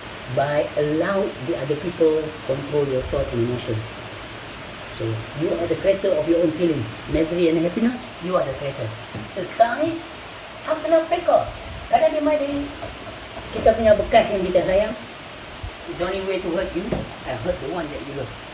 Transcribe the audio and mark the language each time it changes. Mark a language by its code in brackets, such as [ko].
[en] By allow the other people control your thought and emotion. So, you are the creator of your own feeling. Misery and happiness, you are the creator. [ms] So, sekarang ni, hang kena peka. Kadang dia main dari kita punya bekas yang kita sayang. [en] It's only way to hurt you, and hurt the one that you love.